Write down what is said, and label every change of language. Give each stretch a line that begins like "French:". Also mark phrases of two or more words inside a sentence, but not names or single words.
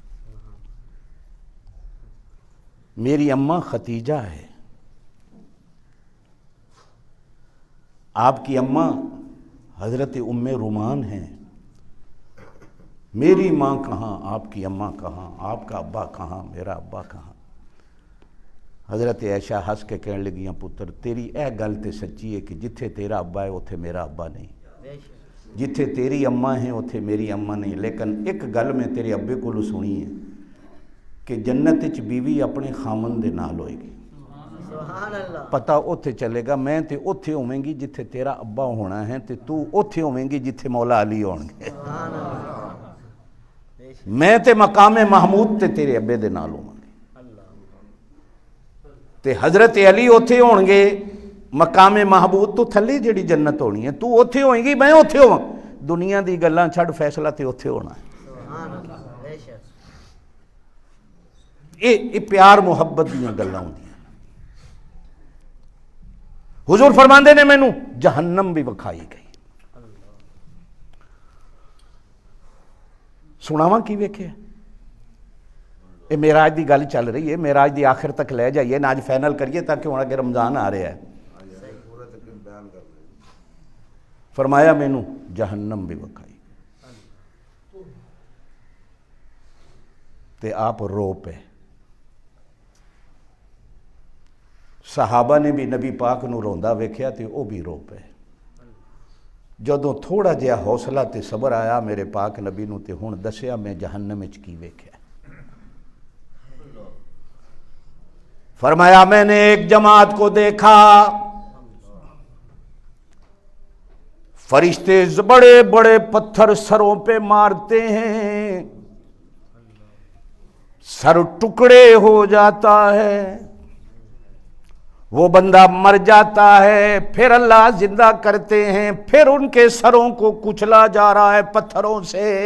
Urdu: میری اماں ختیجہ ہے، آپ کی اماں حضرت ام رومان ہیں. میری ماں کہاں، آپ کی اماں کہاں، آپ کا ابا کہاں، میرا ابا کہاں.
Punjabi: حضرت عائشہ ہنس کے کہنے لگیاں پتر تیری اے گل تے سچی ہے کہ جتھے تیرا ابا ہے اتھے میرا ابا نہیں.
Urdu: بے شک.
Punjabi: جتھے تیری اماں ہیں اتھے میری اماں نہیں، لیکن ایک گل میں تیرے ابے کو سنی ہے کہ جنت وچ بیوی اپنے خامن دے نال ہوئے گی۔
Arabic: سبحان اللہ۔
Punjabi: پتہ اتھے چلے گا میں تے اتھے ہوئیں گی جتھے تیرا ابا ہونا ہے، تے تو اتھے ہوئیں گی جتھے مولا علی ہون گے۔
Arabic: سبحان اللہ۔
Punjabi: میں تے مقام محمود تے تیرے ابے دے نال ہوں گے، تے حضرت علی اتھے ہون گے مقام محمود تو تھلے جڑی جنت ہونی ہے، تو اتھے ہوئیں گی میں اتھے ہوں۔ دنیا دی گلاں چھڑ، فیصلہ تے اتھے ہونا ہے۔
Arabic: سبحان اللہ،
Urdu: بے شک۔
Punjabi: یہ پیار محبت دیاں گلاں ہوندیاں۔ حضور فرماندے نے مینوں جہنم بھی وکھائی گئی۔ سناواں کی ویکھیا؟ یہ معراج دی گل چل رہی ہے، معراج دی آخر تک لے جائیے نا، آج فائنل کریے تاکہ ہوں اگر رمضان آ رہا ہے۔ فرمایا مینوں جہنم بھی وکھائی تے آپ رو پے۔ صحابہ نے بھی نبی پاک نو روندا ویکھیا تے او بھی رو پے۔ جدوں تھوڑا جہا حوصلہ تے صبر آیا میرے پاک نبی نو تے ہن دسیا میں جہنم وچ کی ویکھیا۔
Urdu: فرمایا میں نے ایک جماعت کو دیکھا، فرشتے بڑے بڑے پتھر سروں پہ مارتے ہیں، سر ٹکڑے ہو جاتا ہے، وہ بندہ مر جاتا ہے، پھر اللہ زندہ کرتے ہیں، پھر ان کے سروں کو کچلا جا رہا ہے پتھروں سے۔